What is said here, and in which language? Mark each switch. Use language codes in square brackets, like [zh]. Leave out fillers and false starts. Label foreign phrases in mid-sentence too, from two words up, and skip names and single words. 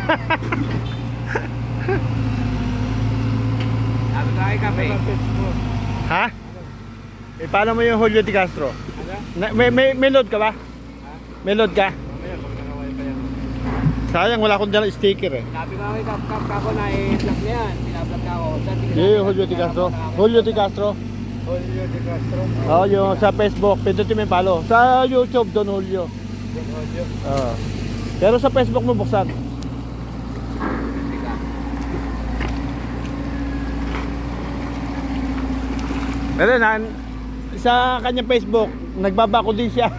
[tl] Sabi tayo kape. Ha? Eh, paano mo yung Julio de Castro? Ano? May load ka ba? Ha? May load ka? Mamaya, pag nakaway pa yan. Sayang, wala akong dala sticker eh. Sabi ko kay Kap na i-vlog niya yan. Binablog ka ako. Yung Julio de Castro. Julio de Castro. Julio de Castro. Oo, yung sa Facebook. Pindutin mo yung follow. Sa YouTube, Don Julio. Julio. Oo. Pero sa Facebook mo buksan. Pero sa kanyang Facebook, nagbabako din siya.